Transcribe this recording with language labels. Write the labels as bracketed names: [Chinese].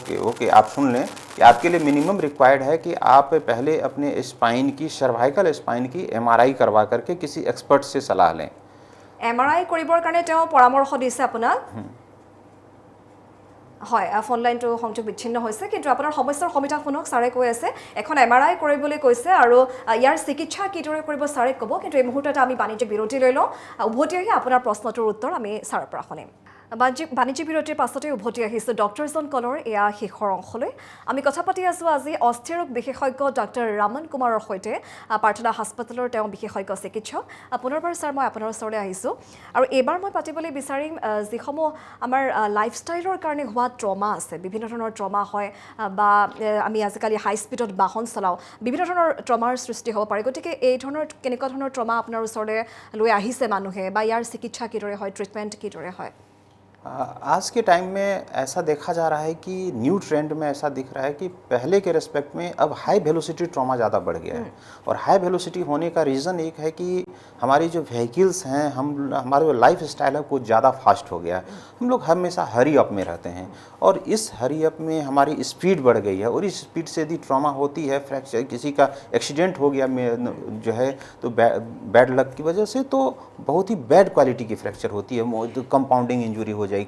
[Hindi] Okay आप सुन लें कि आपके लिए मिनिमम रिक्वायर्ड है कि आप पहले अपने स्पाइन की, सर्वाइकल स्पाइन की MRI करवा करके किसी एक्सपर्ट से सलाह लें। [Assamese] MRI কৰিবৰ কাৰণে তেওঁ পৰামৰ্শ দিছে আপোনাক? হয়, ফোন লাইনটো সংযোগ বিচ্ছিন্ন হৈছে, কিন্তু আপোনাৰ সমস্যাৰ সমাধান শুনক। ছাৰে কৈ আছে এখন MRI কৰিবলৈ কৈছে আৰু ইয়াৰ চিকিৎসা কিদৰে কৰিব ছাৰে ক'ব, কিন্তু এই মুহূৰ্তত আমি বাণিজ্যিক বিৰতি লৈ লওঁ। উভতি আহি আপোনাৰ প্ৰশ্নটোৰ উত্তৰ আমি ছাৰৰ পৰা শুনিম। বাণিজ্যিক বিৰতিৰ পাছতে উভতি আহিছোঁ ডক্টৰ জন কলৰ এয়া শেষৰ অংশলৈ। আমি কথা পাতি আছোঁ আজি অস্থিৰোগ বিশেষজ্ঞ ডাক্তৰ ৰামন কুমাৰৰ সৈতে, প্ৰাৰ্থনা হাস্পতালৰ তেওঁ বিশেষজ্ঞ চিকিৎসক। পুনৰবাৰ ছাৰ মই আপোনাৰ ওচৰলৈ আহিছোঁ আৰু এইবাৰ মই পাতিবলৈ বিচাৰিম যিসমূহ আমাৰ লাইফষ্টাইলৰ কাৰণে হোৱা ট্ৰমা আছে। বিভিন্ন ধৰণৰ ট্ৰমা হয় বা আমি আজিকালি হাই স্পীডত বাহন চলাওঁ, বিভিন্ন ধৰণৰ ট্ৰমাৰ সৃষ্টি হ'ব পাৰে। গতিকে এই ধৰণৰ কেনেকুৱা ধৰণৰ ট্ৰমা আপোনাৰ ওচৰলৈ লৈ আহিছে মানুহে বা ইয়াৰ চিকিৎসা কিদৰে হয়, ট্ৰিটমেণ্ট কিদৰে হয়? [Hindi] आज के टाइम में ऐसा देखा जा रहा है कि न्यू ट्रेंड में ऐसा दिख रहा है कि पहले के रेस्पेक्ट में अब हाई वेलोसिटी ट्रॉमा ज़्यादा बढ़ गया है। और हाई वेलोसिटी होने का रीज़न एक है कि हमारी जो व्हीकल्स हैं, हमारा जो लाइफ स्टाइल है वो ज़्यादा फास्ट हो गया है। हम लोग हमेशा हरी अप में रहते हैं और इस हरी अप में हमारी स्पीड बढ़ गई है और इस स्पीड से यदि ट्रॉमा होती है, फ्रैक्चर, किसी का एक्सीडेंट हो गया जो है तो बैड लक की वजह से तो बहुत ही बैड क्वालिटी की फ्रैक्चर होती है, तो कंपाउंडिंग इंजरी हो जाएगी।